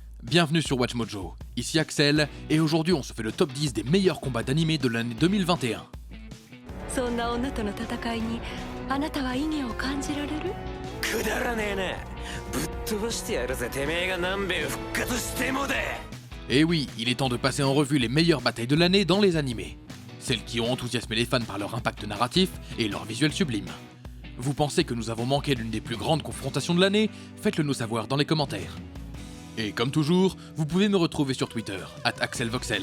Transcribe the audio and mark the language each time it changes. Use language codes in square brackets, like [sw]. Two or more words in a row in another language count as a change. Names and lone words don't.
[fr] Bienvenue sur WatchMojo, ici Axel, et aujourd'hui on se fait le top 10 des meilleurs combats d'anime de l'année 2021. [ja] そんな女との戦いにあなたは意義を感じられる？くだらねえな。ぶっ飛ばしてやるぜ、てめえが何べん復活してもだ。 [fr] Et oui, il est temps de passer en revue les meilleures batailles de l'année dans les animés. Celles qui ont enthousiasmé les fans par leur impact narratif et leur visuel sublime. Vous pensez que nous avons manqué l'une des plus grandes confrontations de l'année? Faites-le nous savoir dans les commentaires. Et comme toujours, vous pouvez me retrouver sur Twitter, @AxelVoxel.